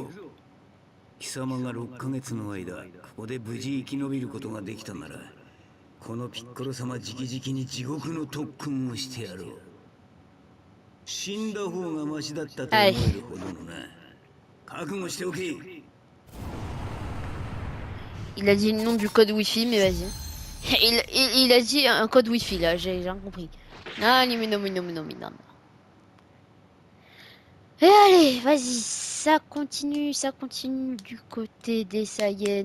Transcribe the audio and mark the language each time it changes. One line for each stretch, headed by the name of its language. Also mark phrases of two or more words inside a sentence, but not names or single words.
Japanese: 貴様が6ヶ月の間、ここで無事生き延びることができたなら、このピッコロ様直々に地獄の特訓をしてやろう。死んだ方がマシだったと思えるほどのな。覚悟しておけ。
French: Il a dit le nom du code wifi, mais vas-y. Il a dit un code wifi là, j'ai rien compris. Non, mais non, mais non, mais non, mais non. Et allez, vas-y, ça continue du côté des Saiyans.